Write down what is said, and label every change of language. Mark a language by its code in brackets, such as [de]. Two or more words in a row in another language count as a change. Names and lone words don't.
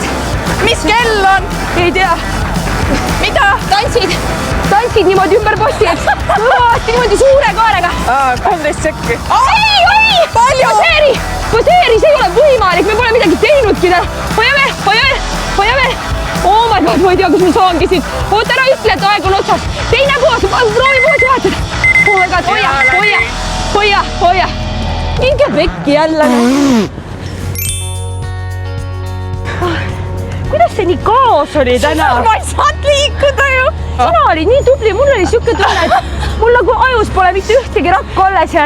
[et] Mis kell on? ei tea. Mida? Tantsid niimoodi ümber posti, eks? Niimoodi suure kaarega. 13 sekki. Ei! Palju? Poseeri, see ei ole võimalik, me pole midagi teinudki täna. Hoia veel. [en] Oh my god, [et] ma ei tea, kas ma saangi siit. Oota, ära ütle, et aeg on otsas. Teine poos, proovi poosi vahetada. [en] Oh my god, [et] hoia. Minge pekki jälle. Kuidas see nii kaos oli täna? Ma ei saanud liikuda ju. Sina olid nii tubli, mul oli siuke tunne, et mul nagu ajus pole mitte ühtegi rakku alles jäänud.